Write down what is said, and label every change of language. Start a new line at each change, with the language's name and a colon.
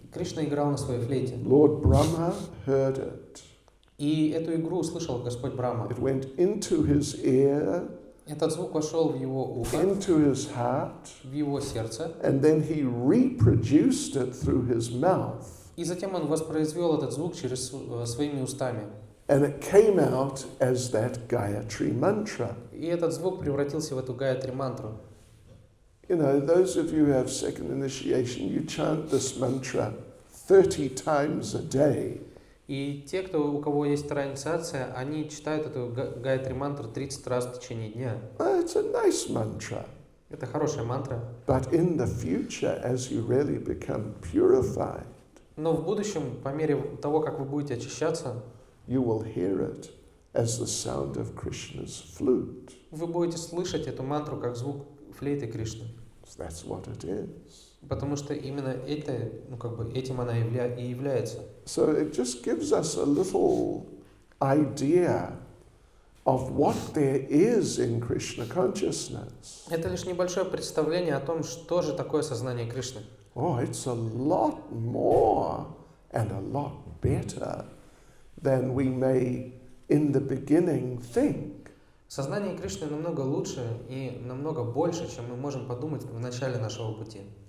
Russian: Кришна играл на своей флейте.
English: Lord Brahma heard it.
Russian: И эту игру услышал Господь Брахма.
English: It went into his ear,
Russian: Этот звук вошел в его ухо,
English: into his heart,
Russian: в его сердце,
English: and then he reproduced it through his mouth.
Russian: и затем он воспроизвел этот звук через своими устами.
English: And it came out as that Gayatri mantra.
Russian: И этот звук превратился в эту гайатри мантру.
English: You know, those of you who have second initiation, you chant this mantra 30 times a day.
Russian: И те, у кого есть вторая инициация, они читают эту гайатри мантру 30 раз в течение дня.
English: It's a nice mantra.
Russian: Это хорошая мантра.
English: But in the future, as you really become purified,
Russian: Но в будущем, по мере того, как вы будете очищаться,
English: you will hear it as the sound of Krishna's flute.
Russian: вы будете слышать эту мантру как звук флейты Кришны.
English: So that's what it is.
Russian: Потому что именно это, этим она и является.
English: So it just gives us a little idea of what there is in Krishna consciousness.
Russian: Это лишь небольшое представление о том, что же такое сознание Кришны.
English: Oh, it's a lot more and a lot better than we may in the beginning think.
Russian: Сознание Кришны намного лучше и намного больше, чем мы можем подумать в начале нашего пути.